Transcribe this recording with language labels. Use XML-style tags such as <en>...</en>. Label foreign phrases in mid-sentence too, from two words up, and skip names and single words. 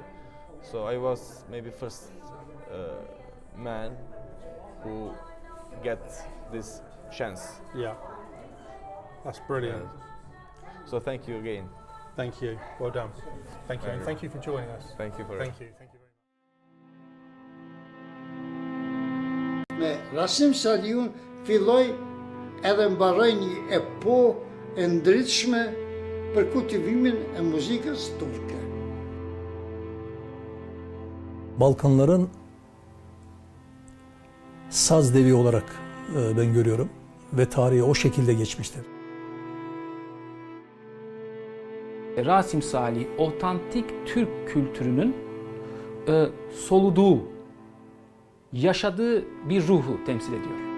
<en>So I was maybe first man who gets this chance. Yeah. That's brilliant. So thank you again. Thank you. Well done. Thank you. And thank you for joining us. Thank you for Thank you. Thank you very much.</en> <sq>Me Rasim Saliun filloi edhe mbaroi një epokë e ndritshme për kultivimin e muzikës turke.</sq> <tr>Balkanların saz devi olarak ben görüyorum ve tarihi o şekilde geçmiştir. Rasim Salih, otantik Türk kültürünün soluduğu, yaşadığı bir ruhu temsil ediyor.</tr>